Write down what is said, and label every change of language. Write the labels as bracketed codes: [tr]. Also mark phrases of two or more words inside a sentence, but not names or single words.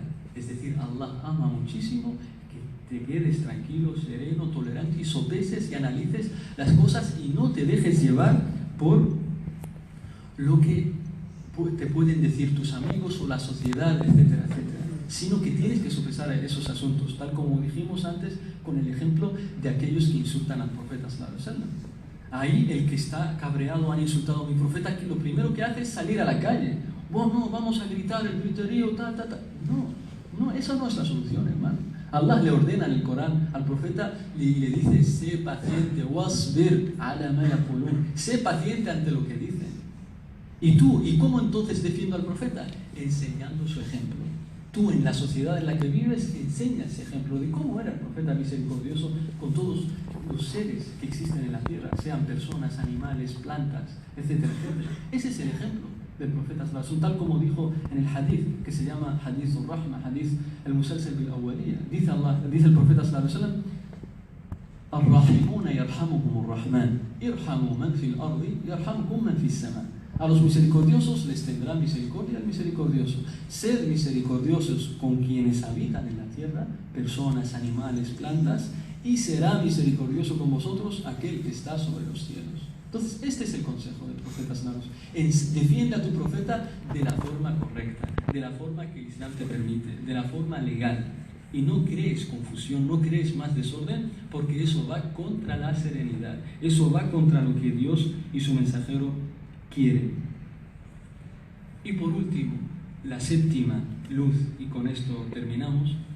[es] Es decir, Allah ama muchísimo que te quedes tranquilo, sereno, tolerante y sopeses y analices las cosas y no te dejes llevar por lo que te pueden decir tus amigos o la sociedad, etcétera, etcétera, sino que tienes que sopesar esos asuntos, tal como dijimos antes con el ejemplo de aquellos que insultan al profeta [ar] صلى الله عليه وسلم. [es] Ahí el que está cabreado, han insultado a mi profeta, que lo primero que hace es salir a la calle. Bueno, vamos a gritar el griterío, No, esa no es la solución, hermano. Allah le ordena en el Corán al profeta y le dice: sé paciente, [ar] واصبر على ما يقولون. [es] Sé paciente ante lo que dicen. ¿Y cómo entonces defiendo al profeta? Enseñando su ejemplo. Tú, en la sociedad en la que vives, enseña ese ejemplo de cómo era el profeta misericordioso con todos los seres que existen en la tierra, sean personas, animales, plantas, etcétera, etcétera. Ese es el ejemplo del profeta [ar] صلى الله عليه وسلم, [es] tal como dijo en el hadith que se llama hadith al-Rahma, hadith al-Musalsal bil-Awwaliyya. Dice el profeta [ar] صلى الله عليه وسلم الراحمون يرحمهم الرحمن ارحموا من في الأرض يرحمكم من في السماء. [es] A los misericordiosos les tendrá misericordia el misericordioso. Sed misericordiosos con quienes habitan en la tierra, personas, animales, plantas, y será misericordioso con vosotros aquel que está sobre los cielos. Entonces, este es el consejo del profeta [ar] صلى الله عليه وسلم. [es] Defiende a tu profeta de la forma correcta, de la forma que el Islam te permite, de la forma legal. Y no crees confusión, no crees más desorden, porque eso va contra la serenidad, eso va contra lo que Dios y su mensajero quieren. Y por último, la séptima luz, y con esto terminamos.